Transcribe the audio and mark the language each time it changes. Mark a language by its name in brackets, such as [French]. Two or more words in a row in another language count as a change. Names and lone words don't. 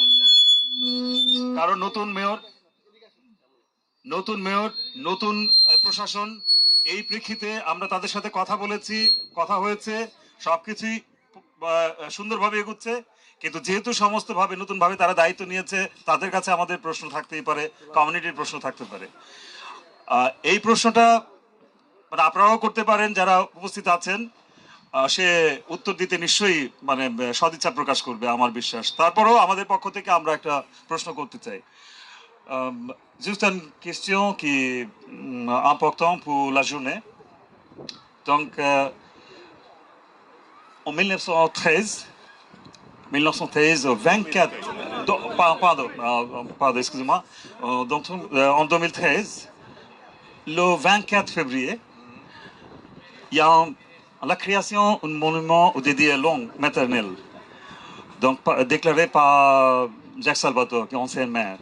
[Bangla] কারণ নতুন মেয়র, নতুন প্রশাসন, এই প্রেক্ষিতে আমরা তাদের সাথে কথা বলেছি, কথা হয়েছে, সবকিছুই সুন্দরভাবে এগুচ্ছে, কিন্তু যেহেতু সমস্ত ভাবে নতুন ভাবে তারা দায়িত্ব নিয়েছে তাদের কাছে আমাদের প্রশ্ন থাকতেই পারে, কমিউনিটির প্রশ্ন থাকতে পারে। এই প্রশ্নটা মানে আপনারাও করতে পারেন যারা উপস্থিত আছেন, সে উত্তর দিতে নিশ্চয়ই মানে সদিচ্ছা প্রকাশ করবে আমার বিশ্বাস। তারপরেও আমাদের পক্ষ থেকে আমরা একটা প্রশ্ন করতে চাই। [French] Juste une question qui est importante pour la journée. Donc, en 1913, 24, pardon, excusez-moi, en 2013, le 24 février, il y a la création d'un monument dédié à la langue maternelle, donc déclaré par Jacques Salvatore, qui est ancien maire.